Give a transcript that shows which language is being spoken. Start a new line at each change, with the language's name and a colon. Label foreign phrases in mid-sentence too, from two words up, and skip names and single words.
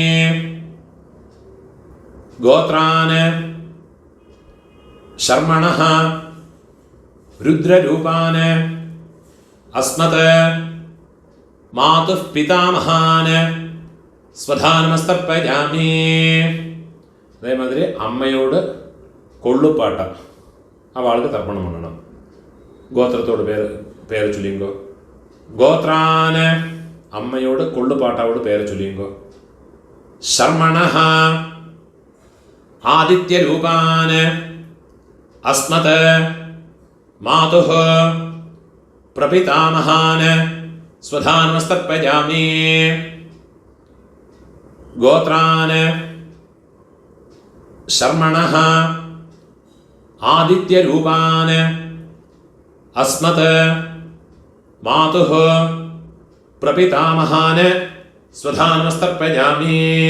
Sanskrit: गोत्रान् शर्मणः रुद्ररूपान् अस्मत् मातुः पितामहान् स्वधानमस्तर्पयामि.
Malayalam: അതേമാതിരി അമ്മയോട് കൊള്ളുപാട്ട അവൾക്ക് തർപ്പണം பண்ணണം. ഗോത്രത്തോട് പേര് ചൊല്ലിങ്കോ. ഗോത്രാന് അമ്മയോട് കൊള്ളുപാട്ടാവോട് പേര് ചൊല്ലിങ്കോ.
Sanskrit: शर्मणः आदित्यरूपान् अस्मत् मातुः प्रपितामहान् स्वधानमस्तर्पयामि. गोत्रान् शर्मणः आदित्यरूपान् अस्मत् मातुः प्रपितामहान् स्वधानमस्तर्पयामि.